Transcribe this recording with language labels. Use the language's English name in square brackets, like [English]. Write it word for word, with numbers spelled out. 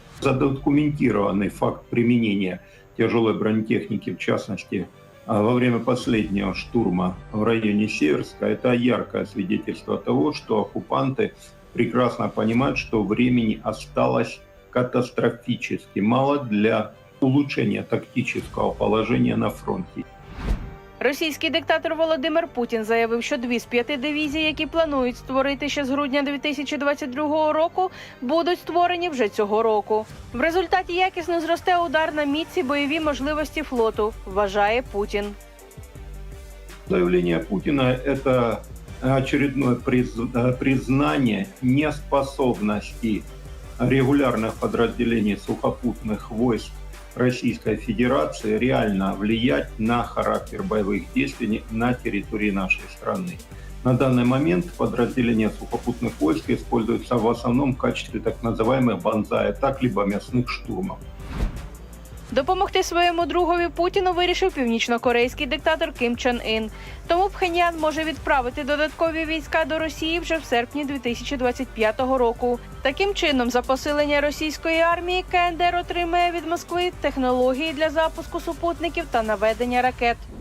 [Russian] Задокументированный факт применения тяжелой бронетехники, в частности, во время последнего штурма в районе Северска, это яркое свидетельство того, что оккупанты прекрасно понимают, что времени осталось катастрофически мало для улучшения тактического положения на фронте. [Ukrainian] Російський диктатор Володимир Путін заявив, що дві з п'яти дивізій, які планують створити ще з грудня дві тисячі двадцять другого року, будуть створені вже цього року. В результаті якісно зросте ударна міць і бойові можливості флоту, вважає Путін. [Russian] Заявление Путина – это очередное признание неспособности регулярных подразделений сухопутных войск Российской Федерации реально влиять на характер боевых действий на территории нашей страны. На данный момент подразделения сухопутных войск используются в основном в качестве так называемых банзай-атак либо мясных штурмов. [Ukrainian] Допомогти своєму другові Путіну вирішив північнокорейський диктатор Кім Чен Ін. Тому Пхеньян може відправити додаткові війська до Росії вже в серпні дві тисячі двадцять п'ятого року. Таким чином, за посилення російської армії КНДР отримає від Москви технології для запуску супутників та наведення ракет.